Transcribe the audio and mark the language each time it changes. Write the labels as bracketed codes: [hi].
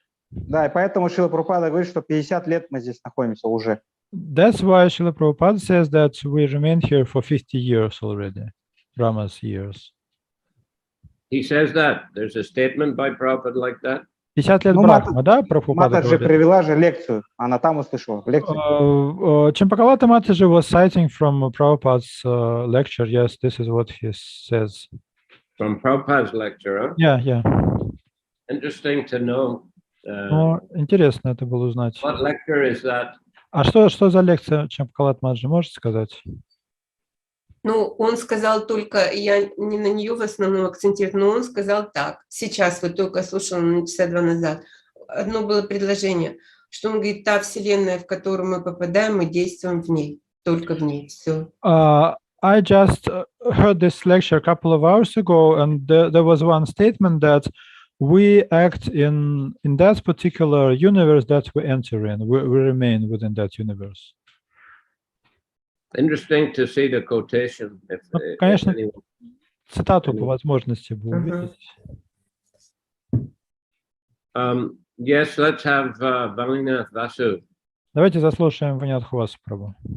[ru] Да, и поэтому Шрила Прабхупада говорит, что 50 лет мы здесь находимся уже. [en] That's why Шрила Прабхупада says that we remain here for 50 years already, Rama's years. He says that. There's a statement by Prabhupada like that. [ru] 50 лет Брахма, да, Прабхупада Мата же привела же лекцию, она там услышала лекцию. [en] Чемпакалата Mataji was citing from Prabhupada's lecture. Yes, this is what he says. From Prabhupada's lecture, huh? Yeah. Interesting to know. [ru] Интересно это было узнать. [en] What lecture is that? [ru] А что за лекция Чемпакалата Матаджи, можете сказать? Ну, он сказал только, я не на нее в основном акцентирую, но он сказал так. Сейчас, вот только слушала на часа 2 назад. Одно было предложение, что он говорит, та вселенная, в которую мы попадаем, мы действуем в ней, только в ней, все. [en] I just heard this lecture a couple of hours ago, and there was one statement that we act in that particular universe that we enter in. We remain within that universe. Interesting to see the quotation. [ru] Конечно, цитату по возможности увидеть. [en] Yes, let's have Valinath Vasu. [ru] Давайте заслушаем Ванятху Васу Прабху.